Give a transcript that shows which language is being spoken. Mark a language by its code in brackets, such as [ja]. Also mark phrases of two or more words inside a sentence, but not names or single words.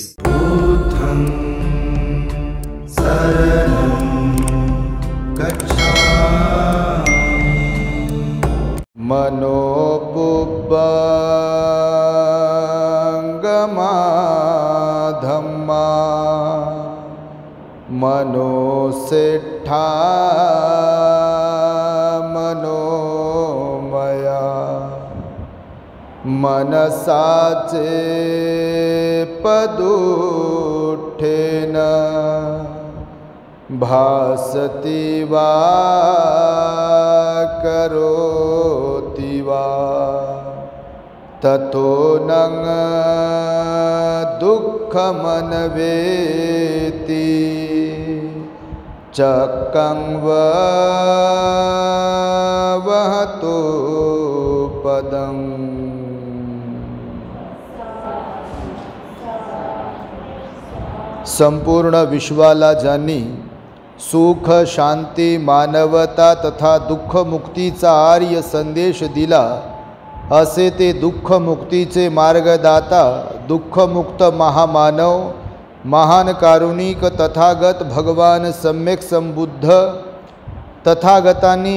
[pi] बुद्धं शरणं गच्छामि। मनोबुद्धंगमा धम्मा मनोसेठा मनोमया मनसाचे पदुठेन भासति वा करोति वा ततो नं दुःखमन्वेति चक्रं वहतो पदम्। [mr] संपूर्ण विश्वाला ज्यांनी सुख शांती मानवता तथा दुःख मुक्तीचा आर्य संदेश दिला, असे ते दुःख मुक्तीचे मार्गदाता दुःखमुक्त महामानव महान कारुणिक तथागत भगवान सम्यक संबुद्ध तथागतांनी